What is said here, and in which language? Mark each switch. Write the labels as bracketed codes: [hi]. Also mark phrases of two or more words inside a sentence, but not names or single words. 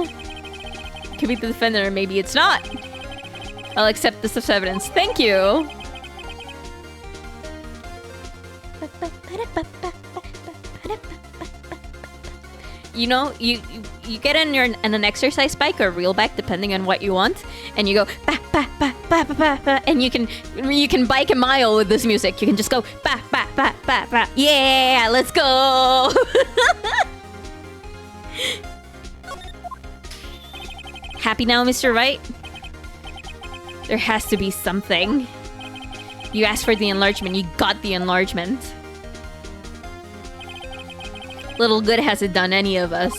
[en] Could be the defendant or maybe it's not. I'll accept this as evidence. Thank you. You know, you get on an exercise bike or real bike depending on what you want, and you go ba ba ba ba ba ba ba, and you can bike a mile with this music. You can just go ba ba ba ba ba. Yeah, let's go. Happy now, Mr. Wright? There has to be something. You asked for the enlargement, you got the enlargement. Little good has it done any of us.